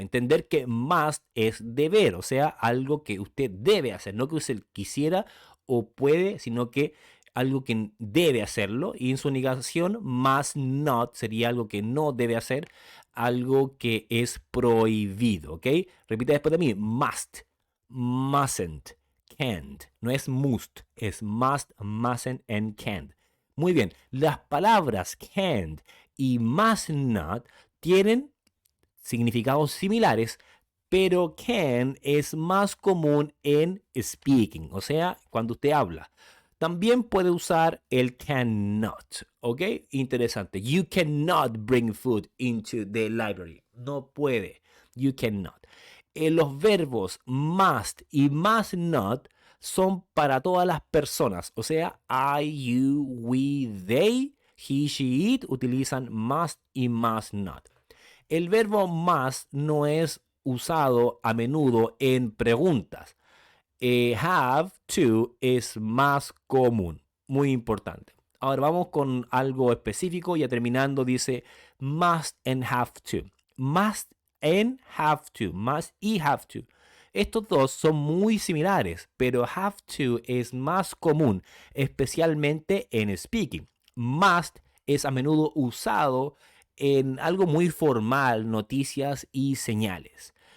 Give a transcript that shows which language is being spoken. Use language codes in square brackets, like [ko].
[es] Entender que must es deber, o sea, algo que usted debe hacer, no que usted quisiera o puede, sino que algo que debe hacerlo. Y en su negación, must not sería algo que no debe hacer, algo que es prohibido, ¿ok? Repite después de mí, must, mustn't, can't. No es must, es must, mustn't and can't. Muy bien, las palabras can't y must not tienen significados similares, pero can es más común en speaking, o sea, cuando usted habla. También puede usar el cannot, ¿ok? Interesante. [en] You cannot bring food into the library. [es] No puede. [en] You cannot. [es] Los verbos must y must not son para todas las personas, o sea, I, you, we, they, he, she, it utilizan must y must not. El verbo must no es usado a menudo en preguntas. Have to es más común, muy importante. Ahora vamos con algo específico, ya terminando, dice must and have to. Must and have to, must y have to. Estos dos son muy similares, pero have to es más común, especialmente en speaking. Must es a menudo usado en algo muy formal, noticias y señales.